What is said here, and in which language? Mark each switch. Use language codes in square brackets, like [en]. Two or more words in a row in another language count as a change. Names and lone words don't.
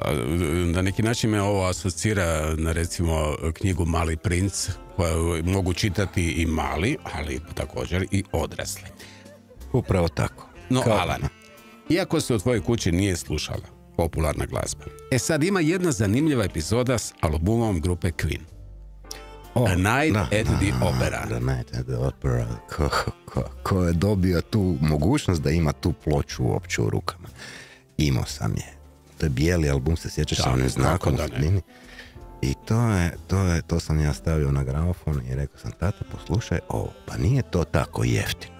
[hr] Na neki način me ovo asocira na recimo knjigu Mali princ, koju mogu čitati i mali, ali također i odrasli. Upravo tako. No, Alan, iako se u tvojoj kući nije slušala popularna glazba, sad ima jedna zanimljiva epizoda s albumom grupe Queen. A Night at the Opera. The Night at the Opera. Ko je dobio tu mogućnost da ima tu ploču uopće u rukama. Imao sam je. To je bijeli album, se sjećaš sa onim znakom u sredini. I to sam ja stavio na gramofon i rekao sam, tata, poslušaj ovo, pa nije to tako jeftino.